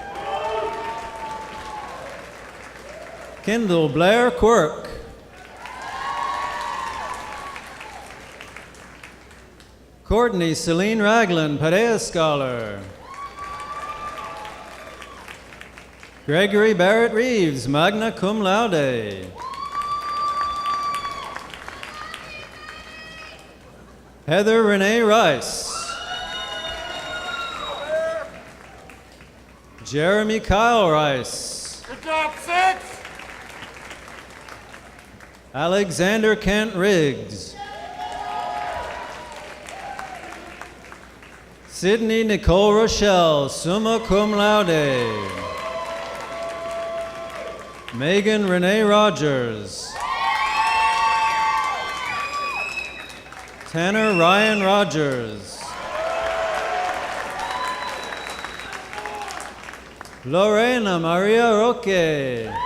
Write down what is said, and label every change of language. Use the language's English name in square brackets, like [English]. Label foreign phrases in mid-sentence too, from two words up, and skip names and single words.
[English] Kendall Blair Quirk. Courtney Celine Ragland, Padilla Scholar. Gregory Barrett Reeves, [Latin] magna cum laude. [English] Heather Renee Rice. Jeremy Kyle Rice. Good job, 6. Alexander Kent Riggs. Sydney Nicole Rochelle, [Latin] summa cum laude. [English] Megan Renee Rogers. Tanner Ryan Rogers. Lorena Maria Roque.